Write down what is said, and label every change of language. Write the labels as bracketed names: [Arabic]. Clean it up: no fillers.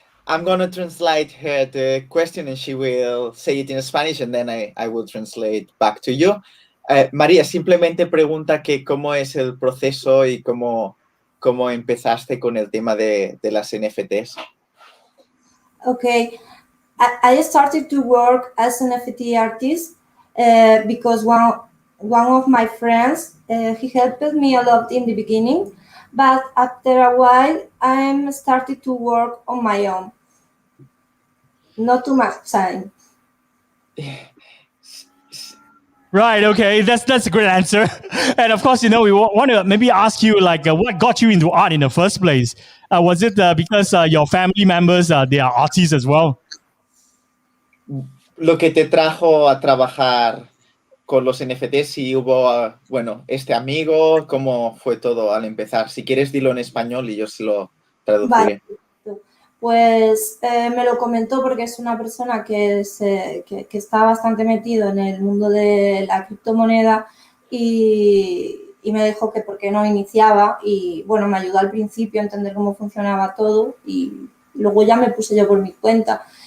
[English] I'm going to translate her the question and she will say it in Spanish and then I will translate back to you. [Spanish] María, simplemente pregunta que cómo es el proceso y cómo empezaste con el tema de las NFTs. [English] Okay, I started to work as an NFT artist because one of my friends, he helped me a lot in the beginning, but after a while, I started to work on my own. Not too much time. Right. Okay. That's a great answer. And of course, we want to maybe ask you what got you into art in the first place? Was it because your family members they are artists as well? [Spanish] Lo que te trajo a trabajar con los NFTs, si hubo, este amigo, ¿cómo fue todo al empezar? Si quieres, dilo en español y yo se lo traduciré. Vale. Pues me lo comentó porque es una persona que está bastante metido en el mundo de la criptomoneda y me dijo que por qué no iniciaba y bueno, me ayudó al principio a entender cómo funcionaba todo y luego ya me puse yo por mi cuenta.